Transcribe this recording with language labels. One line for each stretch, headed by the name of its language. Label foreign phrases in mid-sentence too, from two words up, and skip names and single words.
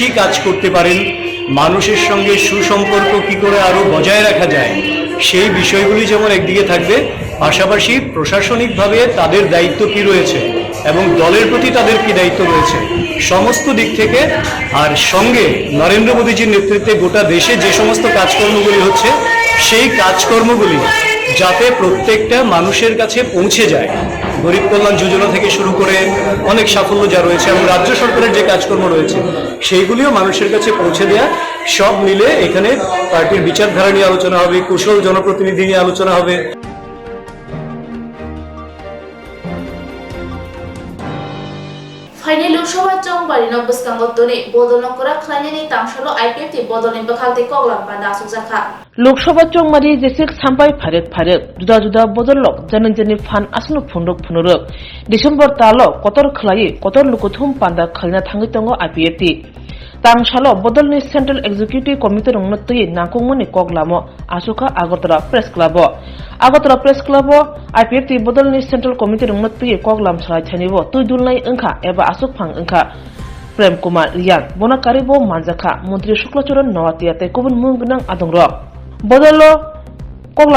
Bangla: কাজ করতে পারেন, মানুষের সঙ্গে সুসম্পর্ক কী করে আরও বজায় রাখা যায়, সেই বিষয়গুলি যেমন একদিকে থাকবে, পাশাপাশি প্রশাসনিকভাবে তাদের দায়িত্ব কী রয়েছে এবং দলের প্রতি তাদের কী দায়িত্ব রয়েছে সমস্ত দিক থেকে, আর সঙ্গে নরেন্দ্র মোদীজির নেতৃত্বে গোটা দেশে যে সমস্ত কাজকর্মগুলি হচ্ছে সেই কাজকর্মগুলি যাতে প্রত্যেকটা মানুষের কাছে পৌঁছে যায়। গরিব কল্যাণ যোজনা থেকে শুরু করে অনেক সাফল্য যা রয়েছে এবং রাজ্য সরকারের যে কাজকর্ম রয়েছে সেইগুলিও মানুষের কাছে পৌঁছে দেয়া, সব মিলে এখানে পার্টির বিচারধারা নিয়ে আলোচনা হবে, কুশল জনপ্রতিনিধি নিয়ে আলোচনা হবে।
Kok Borok: फाइनल लोकसभा चौंबारी नब्बस्कांगो तोने बदल नकरा खलायनायनि तांगशलो आईपीएफ बदलनि बखालते कगलाम बादा सुजाखा लोकसभा चौंबारी जेसेक सामबाय फारेक जुदा जुदा बदलक जनजनि फान आसनु फुनुक डिसेम्बर तालो कतर खलायै कतर लुकुथुम पान्दा खलना थांगै तंगो आईपीएफ tang shalo bodolni Central Executive Committee rong natui nangkongmani koglamo asuka Agartala Press Club IPFT bodolni Central Committee rong natui koglam salai thanibo tuidulnai engkha eba asuk phang engkha Prem Kumar Riyan bonakaribo manjaka Mantri Shuklacharan Nawatia te kubun munggnang adongrok bodolo koglam